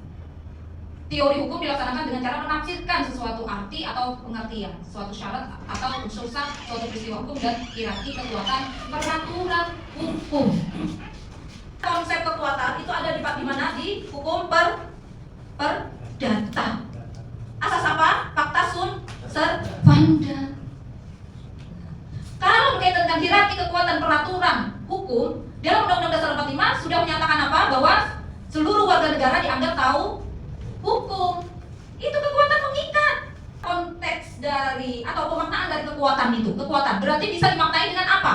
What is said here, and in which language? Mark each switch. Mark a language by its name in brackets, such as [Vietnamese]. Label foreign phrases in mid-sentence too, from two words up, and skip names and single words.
[Indonesian] Teori hukum dilaksanakan dengan cara menafsirkan sesuatu arti atau pengertian, suatu syarat atau unsur sah, suatu peristiwa hukum dan hierarki kekuatan peraturan hukum. Konsep kekuatan itu ada di mana? Di hukum perdata. Asas apa? [Latin] Pacta sunt servanda. [Indonesian] Kalau berkaitan dengan hierarki kekuatan peraturan hukum, dalam Undang-Undang Dasar 45 sudah menyatakan apa? Bahwa seluruh warga negara dianggap tahu hukum. Itu kekuatan mengikat. Konteks dari atau pemaknaan dari kekuatan itu, kekuatan berarti bisa dimaknai dengan apa?